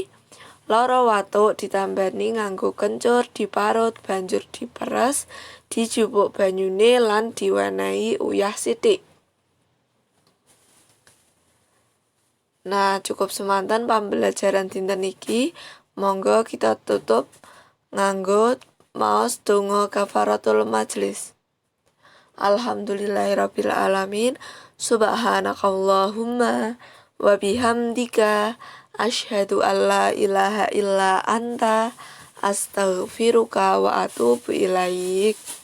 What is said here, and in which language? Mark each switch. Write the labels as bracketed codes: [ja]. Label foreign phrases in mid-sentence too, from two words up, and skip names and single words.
[jv] Lara watuk ditambani nganggo kencur, diparut banjur diperes, dijupuk banyune lan diwenehi uyah sithik. Nah, cukup semanten pembelajaran dinten iki. Monggo kita tutup nganggo maos donga [ar] كفارة المجلس. الحمد لله رب العالمين. سبحانك اللهم وبحمدك أشهد ألا إله إلا أنت أستغفرك وأتوب إليك.